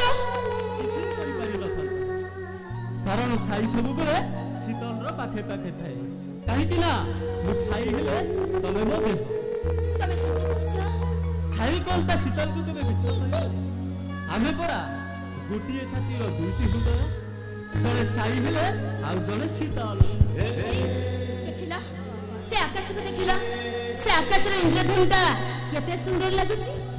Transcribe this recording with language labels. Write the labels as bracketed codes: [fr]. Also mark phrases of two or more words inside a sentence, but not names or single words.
[or] କିଛି କରିପାରିନଥାନ୍ତା। କାରଣ ଛାଇ ସବୁବେଳେ ଶୀତଳର ପାଖେ ପାଖେ ଥାଏ। କାହିଁକି ନା ମୁଁ ଛାଇ ହେଲେ ତମେ ମୋ ଦେହ। ତୁମେ ସତ୍ୟ କହୁଛ ଛାଇ କଣଟା ଶୀତଳକୁ କେବେ ମିଛ କହିବ? ଆମେ ପରା ଗୋଟିଏ ଛାତିର ଦୁଇଟି ହୃଦୟ। ଜଣେ ଛାଇ ହେଲେ ଆଉ ଜଣେ ଶୀତଳ। ଦେଖିଲ ସେ ଆକାଶକୁ ଦେଖିଲ ସେ ଆକାଶର ଇନ୍ଦ୍ରଧନୁଟା କେତେ ସୁନ୍ଦର ଲାଗୁଛି।